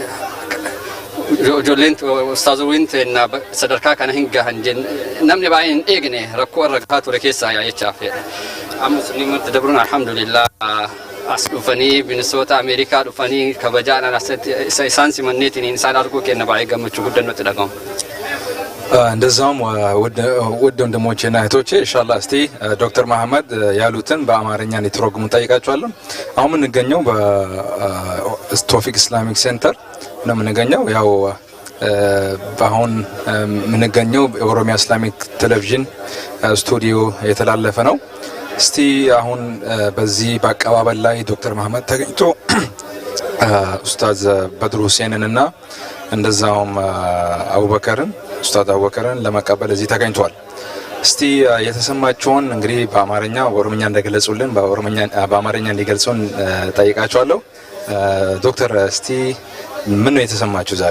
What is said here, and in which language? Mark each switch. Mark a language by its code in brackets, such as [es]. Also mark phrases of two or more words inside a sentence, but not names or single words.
[om] ijoolleen ustaazowwiin teenna sadarkaa kana hin gahan namni baay'een hin eegne rakkoo irra gahaa ture keessaa jechaaf amma sunniin marti dabruun [ar] الحمد لله [om] as dhufanii binisoota Ameerikaa dhufanii kabajaadhaan isaan simanneetiin isaan arguu kenna baay'ee gammachuu guddaan nutti dhaga'ama. [am] እንደዛውም ውድ ወንድሞቼና እህቶቼ [ar] إن شاء الله [am] እስቲ ዶክተር መሐመድ ያሉትን በአማርኛ እንዲተረጉሙ ጠይቃቸዋለሁ። አሁን የምንገኘው በቶፊቅ ኢስላሚክ ሴንተር ነው የምንገኘው። ያው አሁን የምንገኘው በኦሮሚያ ኢስላሚክ ቴሌቪዥን ስቱዲዮ የተላለፈ ነው። እስቲ አሁን በዚህ በአቀባበል ላይ ዶክተር መሐመድ ተገኝቶ ኡስታዝ በድሩ ሁሴንንና እንደዛውም አቡበከርን ኡስታዝ አቡበከርን ለመቀበል እዚህ ተገኝቷል። እስቲ የተሰማቸውን እንግዲህ በአማርኛ በኦሮምኛ እንደገለጹልን በአማርኛ እንዲገልጹን ጠይቃቸዋለሁ። ዶክተር እስቲ ምን ነው የተሰማችሁ ዛሬ?